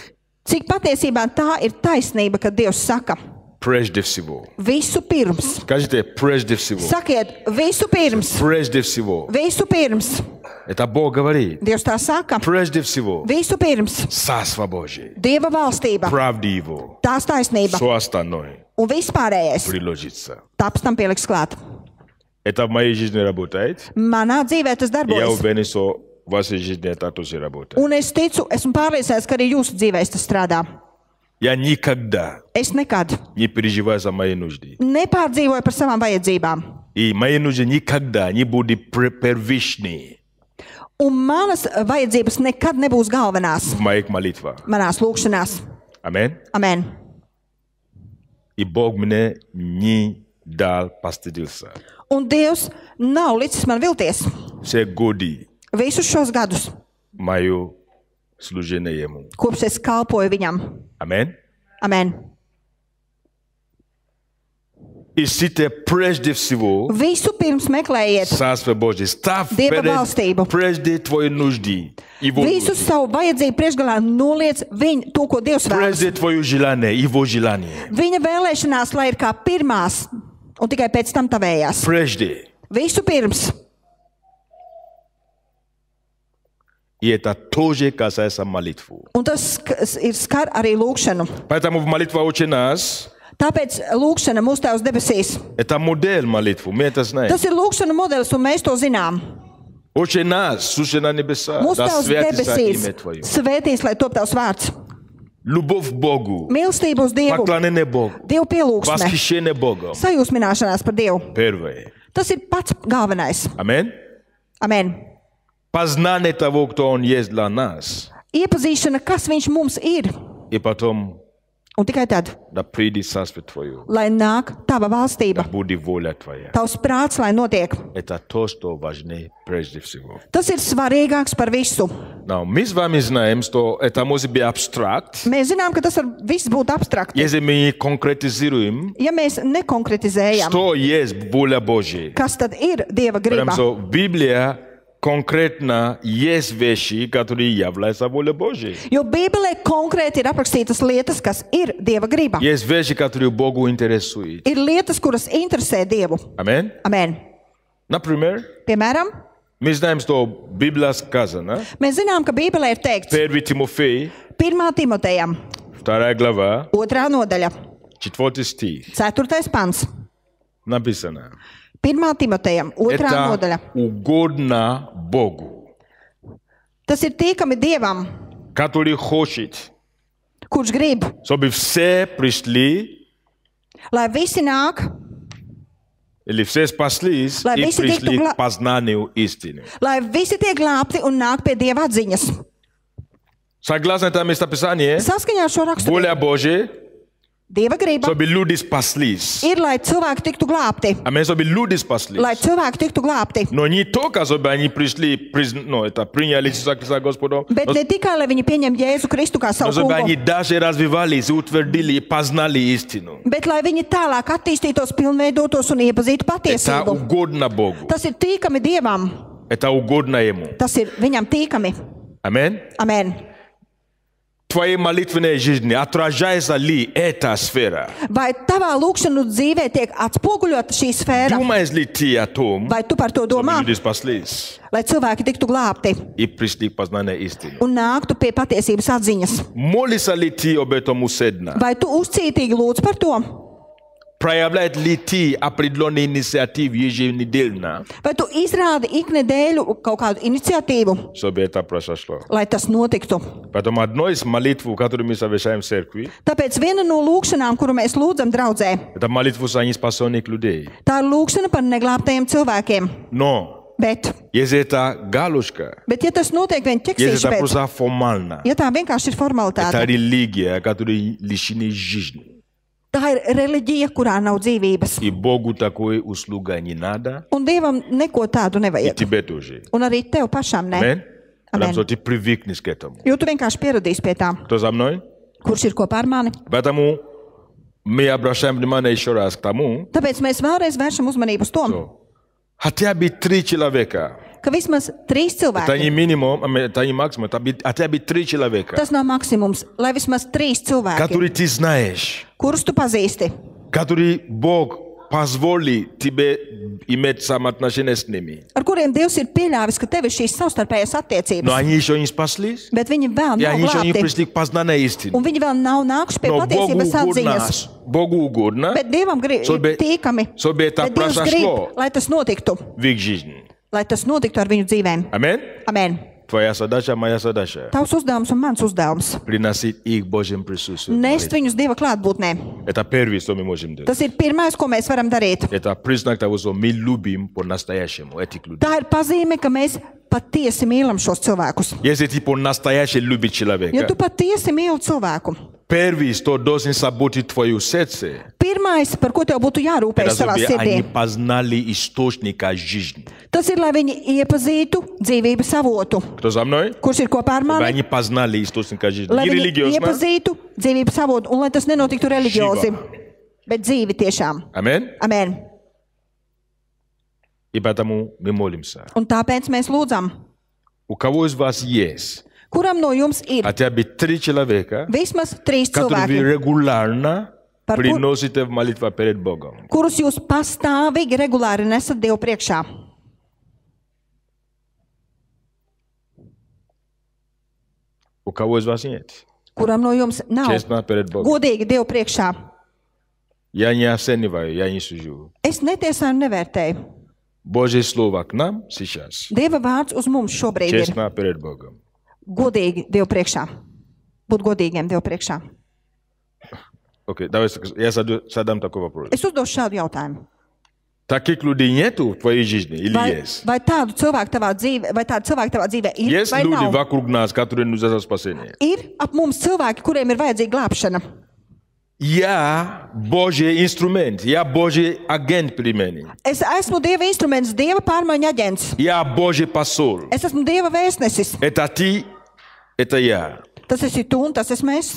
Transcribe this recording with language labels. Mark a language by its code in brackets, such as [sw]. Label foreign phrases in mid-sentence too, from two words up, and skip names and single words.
[lv] cik patiesībā tā ir taisnība, kad Dievs saka [ru] Прежде всего. [lv] vispirms. [ru] Скажите, прежде всего. [lv] Sakiet, vispirms. [ru] Прежде всего. [lv] Vispirms. [ru] Это Бог говорит. [lv] Dievs tā saka. [ru] Прежде всего. [lv] Vispirms. [ru] Царство Божие. [lv] Dieva valstība. [ru] Правда Его. [lv] Tās taisnība. [ru] Все остальное [lv] Un vispārējais. [ru] приложится. [lv] Taps tam pieliks klāt. [ru] Это в моей жизни работает. [lv] Manā dzīvē tas [ru] Я [lv] darbojas. [ru] уверен, что в вашей жизни это тоже работает. [lv] Un es ticu, esmu pārliecināts, ka arī jūsu dzīvēs tas strādā. [ru] Я никогда [lv] Es nekad [ru] не переживаю за мои нужды. [lv] nepārdzīvoju par savām vajadzībām. [ru] И мои нужды никогда не будут первичны [lv] Un manas vajadzības nekad nebūs galvenās [ru] в моих молитвах. [lv] manās lūkšanās. [ru] Аминь. [lv] Amen. [ru] И Бог мне не дал постыдиться. [lv] Un Dievs nav licis man vilties [ru] Все годы [lv] visus šos gadus, [ru] мое служение Ему. [lv] kopš es kalpoju viņam. [ru] Аминь. [lv] Amen. [ru] Ищите прежде всего [lv] Visu pirms meklējiet [ru] Царство Божие. Ставь [lv] Dieva valstību. [ru] прежде твои нужды. Его [lv] visu [ru] нужды. [lv] savu vajadzību priekšgalā noliec viņu to, ko Dievs vēlas. [ru] Прежде твое желание, Его желание. [lv] Viņa vēlēšanās, lai ir kā pirmās, un tikai pēc tam tavējās. [ru] Прежде. [lv] Visu pirms. [ru] И это тоже касается молитвы. [lv] Un tas ir skar arī lūkšanu. [ru] Поэтому в молитве «Отче наш» [lv] Tāpēc lūkšana mūsu Tēvs debesīs. [ru] это модель молитвы. Мы это знаем. [lv] Tas ir lūkšana modelis, un mēs to zinām. [ru] Отче наш, сущий на небесах, [lv] Mūsu [ru] да [lv] Tēvs [ru] святится [lv] debesīs [ru] имя Твое. [lv] svētīs, lai top Tavs vārds. [ru] Любовь к Богу, [lv] Mīlestība uz Dievu, [ru] поклонение Богу, [lv] Dievu pielūgsme, [ru] восхищение Богом. [lv] sajūsmināšanās par Dievu. [ru] Первое. [lv] Tas ir pats galvenais. [ru] Аминь. [lv] Amen. [ru] Познание того, кто Он есть для нас. [lv] Iepazīšana, kas viņš mums ir. [ru] и потом [lv] Un tikai tad, [ru] да придет царствие Твое, [lv] lai nāk tava valstība, [ru] да будет воля Твоя. [lv] tavs prāts, lai notiek. [ru] Это то, что важнее прежде всего. [lv] Tas ir svarīgāks par visu. [ru] Но мы с вами знаем, что это может быть абстракт, [lv] Mēs zinām, ka tas var viss būt abstrakti. [ru] если мы не конкретизируем, [lv] Ja mēs nekonkretizējam, [ru] что есть воля Божья. [lv] kas tad ir Dieva griba? [ru] Потому что Библия конкретно есть вещи, которые являются волей Божьей. [lv] Jo Bībelē konkrēti ir aprakstītas lietas, kas ir Dieva griba. [ru] Есть вещи, которые Богу интересуют. [lv] Ir lietas, kuras interesē Dievu. [ru] Аминь. [lv] Amen. [ru] Например, [lv] Piemēram, [ru] мы знаем, что Библия сказана, [lv] mēs zinām, ka Bībelē ir teikts [ru] 1 Тимофей, [lv] 1. Timotejam, [ru] 2 глава, [lv] 2. nodaļa, [ru] 4 стих, [lv] 4. pants. [ru] написано. [lv] 1. Timotejam, 2. nodaļa. [ru] Это угодно Богу, [lv] Tas ir tīkami Dievam, [ru] который хочет, [lv] kurš grib, [ru] чтобы все пришли, [lv] lai visi nāk, [ru] или все спаслись [lv] Lai [ru] и [lv] visi [ru] пришли [lv] tiktu [ru] к познанию истины. [lv] lai visi tiek glābti un nāk pie Dieva atziņas. [ru] Согласно этому местописанию, [lv] Saskaņā ar šo rakstu [ru] воля Божья, [lv] Dieva griba [ru] чтобы люди спаслись. [lv] ir, lai cilvēki tiktu glābti. [ru] Аминь, чтобы люди спаслись. [lv] Lai cilvēki tiktu glābti. [ru] Но не только, чтобы они пришли, это приняли Иисуса Христа Господом, [lv] Bet ne tikai, lai viņi pieņem Jēzu Kristu kā [ru] но [lv] savu [ru] чтобы они [lv] kungu, [ru] даже развивались, утвердили и познали истину. [lv] bet lai viņi tālāk attīstītos, pilnveidotos un iepazītu [ru] Это [lv] patiesību. [ru] угодно Богу. [lv] Tas ir tīkami Dievam. [ru] Это угодно Ему. [lv] Tas ir viņam tīkami. [ru] Аминь. [lv] Amen. [ru] Твоей молитвенной жизни отражается ли эта сфера? [lv] Vai tavā lūkšanu dzīvē tiek atspoguļota šī sfēra? [ru] Думаешь ли ты о том, [lv] Vai tu par to [ru] чтобы [lv] domā? [ru] люди спаслись [lv] Lai cilvēki tiktu glābti [ru] и пришли к познанию истины? [lv] un nāktu pie patiesības atziņas. [ru] Молишься ли ты об этом усердно? [lv] Vai tu uzcītīgi lūdz par to? [ru] Проявляет ли ты определенные инициативы еженедельно, [lv] Vai tu izrādi iknedēļu kaut kādu iniciatīvu, [ru] чтобы это произошло? [lv] lai tas notiktu? [ru] Поэтому одно из молитв, которую мы совершаем в церкви, [lv] Tāpēc viena no lūkšanām, kuru mēs lūdzam draudzē, [ru] это молитва за неспасенных людей. [lv] tā ir lūkšana par neglābtajiem cilvēkiem. [ru] Но [lv] Bet, [ru] если это галочка, [lv] ja tas notiek vien [ru] если [lv] ķeksīši [ru] это [lv] pēc, [ru] просто формально, [lv] ja tā vienkārši ir [ru] это [lv] formalitāte, [ru] религия, которая лишена жизни. [lv] tā ir reliģija, kurā nav dzīvības. [ru] И Богу такой услуга не надо, [lv] Un Dievam neko tādu [ru] и [lv] nevajag. [ru] тебе тоже. [lv] Un arī tev pašam ne. [ru] Аминь. Потому [lv] Amen. [ru] что ты привыкнешь к этому. [lv] Jo tu vienkārši pieradīsi pie tā, [ru] Кто за мной? [lv] kurš ir kopā ar mani. [ru] Поэтому мы обращаем внимание еще раз к тому, [lv] Tāpēc mēs vēlreiz vēršam uzmanību uz to, [ru] что хотя бы 3 человека, [lv] ka vismaz 3 [ru] это не [lv] cilvēki, [ru] минимум, это не максимум, это хотя бы 3 человека, [lv] tas nav maksimums, lai vismaz 3 cilvēki, [ru] которые ты знаешь, [lv] kurus tu pazīsti, [ru] которые Бог позволит тебе иметь самоотношения с ними. [lv] ar kuriem Dievs ir pieļāvis, ka tev ir šīs savstarpējās [ru] Но [lv] attiecības, [ru] они еще не спаслись, [lv] bet viņi vēl [ru] и [lv] nav [ru] они еще не [lv] glābti, [ru] пришли к познанию истины. [lv] un viņi vēl nav nākuši pie [ru] Но Богу [lv] patiesības [ru] угодно, [lv] atziņas. [ru] Богу угодно, [lv] Bet Dievam ir [ru] Чтобы- [lv] tīkami, [ru] чтобы это [lv] bet Dievs grib, [ru] произошло [lv] lai tas notiktu, [ru] в их жизни. [lv] lai tas notiktu ar viņu dzīvēm. [ru] Аминь. [lv] Amen. [ru] Твоя задача, моя задача. [lv] Tavs uzdevums un mans uzdevums. [ru] Приносить их в Божьем присутствии. [lv] Nest viņus Dieva klātbūtnē. [ru] Это первое, что мы можем делать. [lv] Tas ir pirmais, ko mēs varam darīt. [ru] Это признак того, что мы любим по-настоящему этих людей. [lv] Tā ir pazīme, ka mēs patiesi mīlam šos cilvēkus. [ru] Если ты по-настоящему любишь [lv] Ja [ru] человека, [lv] tu patiesi mīli cilvēku, [ru] первое, что должен заботить твое сердце, [lv] pirmais, par ko tev būtu [ru] это [lv] jārūpējas savā [ru] чтобы [lv] sirdī, [ru] они познали источника жизни. [lv] tas ir, lai viņi iepazītu dzīvības avotu, [ru] Кто за мной? [lv] kurš ir kopā ar [ru] Чтобы [lv] mani, [ru] они познали источника жизни. [lv] lai [ru] Не [lv] viņi [ru] религиозно. [lv] iepazītu dzīvības avotu, un lai tas nenotiktu reliģiozi, bet dzīvi tiešām. [ru] Аминь. [lv] Amen. [ru] И поэтому мы молимся. [lv] Un tāpēc mēs lūdzam, [ru] У кого из вас есть [lv] kuram no jums ir [ru] хотя бы 3 человека, [lv] vismaz 3 [ru] которые вы [lv] cilvēki, [ru] регулярно [lv] Par kur- [ru] приносите в молитву перед Богом? [lv] kurus jūs pastāvīgi, regulāri nesat Dievu priekšā? [ru] У кого из вас нет? [lv] Kuram no jums nav [ru] Честно перед Богом. [lv] godīgi Dievu priekšā? [ru] Я не оцениваю, я не сужу. [lv] Es netiesāju un nevērtēju. [ru] Божье Слово к нам сейчас. [lv] Dieva vārds uz mums šobrīd ir [ru] Честно перед Богом. [lv] godīgi Dievu priekšā. Būt godīgiem Dievu priekšā. [ru] Окей, давай я задам такой вопрос. [lv] Es uzdošu šādu jautājumu. [ru] Таких людей нету в твоей жизни или есть? [lv] Vai tādu cilvēku tavā dzīvē ir [ru] Есть [lv] vai [ru] люди [lv] nav? [ru] вокруг нас, которые нуждаются в спасении. [lv] Ir ap mums cilvēki, kuriem ir vajadzīga glābšana. [ru] Я Божий инструмент, я Божий агент перемены. [lv] Es esmu Dieva instruments, Dieva pārmaiņu aģents. [ru] Я Божий посол. [lv] Es esmu Dieva vēstnesis. [ru] Это ты, это я. [lv] Tas esi tu un tas esmu es.